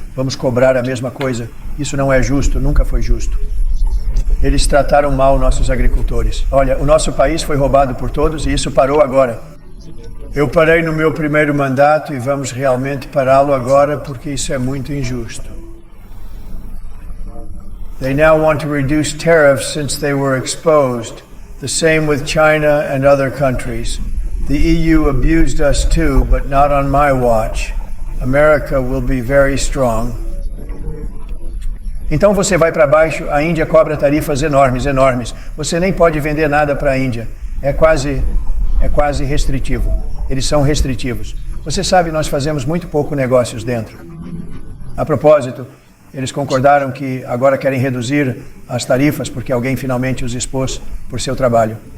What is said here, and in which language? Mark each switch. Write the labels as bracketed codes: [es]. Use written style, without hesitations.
[pt] Vamos cobrar a mesma coisa. Isso não é justo, nunca foi justo. Eles trataram mal nossos agricultores. Olha, o nosso país foi roubado por todos e isso parou agora. Eu parei no meu primeiro mandato e vamos realmente pará-lo agora porque isso é muito injusto. [en] They now want to reduce tariffs since they were exposed. The same with China and other countries. The EU abused us too, but not on my watch. America will be very strong. [pt] Então você vai para baixo, a Índia cobra tarifas enormes. Você nem pode vender nada para a Índia. É quase restritivo. Eles são restritivos. Você sabe, nós fazemos muito pouco negócios dentro. A propósito, eles concordaram que agora querem reduzir as tarifas porque alguém finalmente os expôs por seu trabalho.